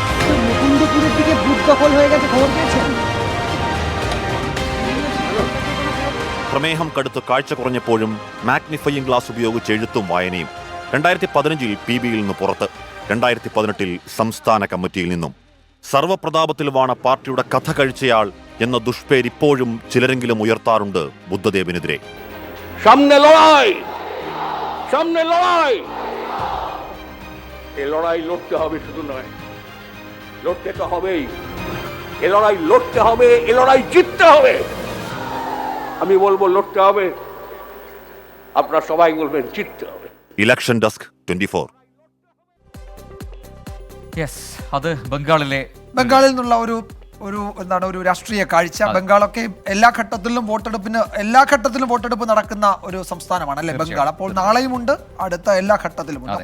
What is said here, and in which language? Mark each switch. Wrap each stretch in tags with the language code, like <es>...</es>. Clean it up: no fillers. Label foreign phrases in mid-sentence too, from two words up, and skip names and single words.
<ml>പ്രമേഹം കടുത്ത് കാഴ്ച കുറഞ്ഞപ്പോഴും</ml> <en>magnifying glass</en> <ml>ഉപയോഗിച്ച് എഴുത്തും വായനയും. 2015 PBയിൽ നിന്ന് പുറത്ത്, 2018 സംസ്ഥാന കമ്മിറ്റിയിൽ നിന്നും. സർവപ്രതാപത്തിൽ വാണ പാർട്ടിയുടെ കഥ കഴിച്ചയാൾ എന്ന ദുഷ്പേര് ഇപ്പോഴും ചിലരെങ്കിലും ഉയർത്താറുണ്ട് ബുദ്ധദേവനെതിരെ.</ml> <bn>সামনে লড়াই, সামনে লড়াই, এই লড়াই লড়তে হবে, শুধু নয় লড়তে তো হবেই, এই লড়াই লড়তে হবে, এই লড়াই জিততে হবে। আমি বলবো লড়তে হবে, আপনারা সবাই বলবেন জিততে হবে।</bn> <ml>ഇലക്ഷൻ ഡെസ്ക് 24. യെസ്, അത് ബംഗാളിൽ നിന്നുള്ള ഒരു എന്താണ് ഒരു രാഷ്ട്രീയ കാഴ്ച. ബംഗാളൊക്കെ എല്ലാ ഘട്ടത്തിലും വോട്ടെടുപ്പ് നടക്കുന്ന ഒരു സംസ്ഥാനമാണ് അല്ലെ ബംഗാൾ. അപ്പോൾ നാളെയും ഉണ്ട്, അടുത്ത എല്ലാ ഘട്ടത്തിലും ഉണ്ട്.</ml>